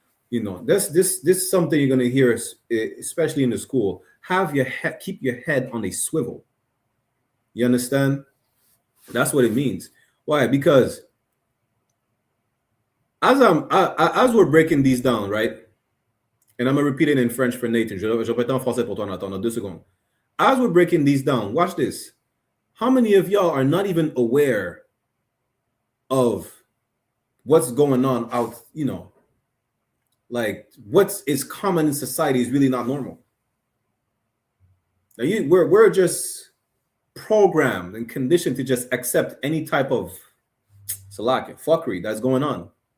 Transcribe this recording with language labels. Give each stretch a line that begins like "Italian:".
English: This is something you're gonna hear, especially in the school. Keep your head on a swivel. You understand? That's what it means. Why? Because as we're breaking these down, right? And I'm gonna repeat it in French for Nathan.
French: Je répète en français pour toi, Nathan, dans 2 secondes.
English: As we're breaking these down, watch this. How many of y'all are not even aware of what's going on out, like what is common in society is really not normal. Now we're just programmed and conditioned to just accept any type of fuckery that's going on.